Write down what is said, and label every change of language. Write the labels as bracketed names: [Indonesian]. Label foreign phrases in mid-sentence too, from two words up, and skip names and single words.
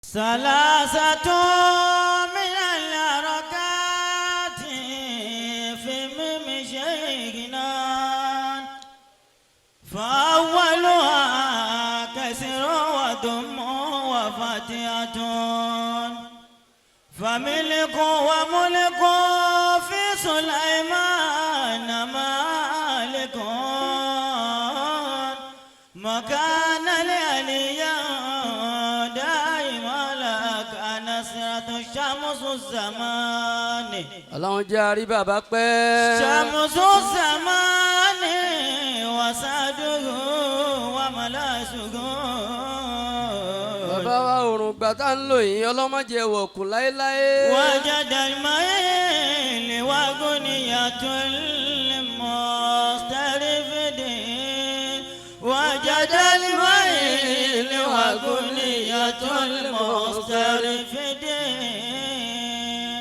[Arabic] ثلاثة من الحركات في ممشينا فأولها كسر وضم وفتحة فملك وملك في سليمان مالك مكان العليا دائما لك نصرة شمس الزمان [Yoruba] Ọlọ́run jẹ́ àrí bàbá pẹ́. [Arabic] شمس الزمان وسعده وملاسه. [Yoruba] Bàbá wa òrùn gbà tá ń lò yín ọlọ́mọdé wọ̀kùn láéláé. [Arabic] وجد الميل وغنية المسترفدين وجد الميل وغنية المسترفدين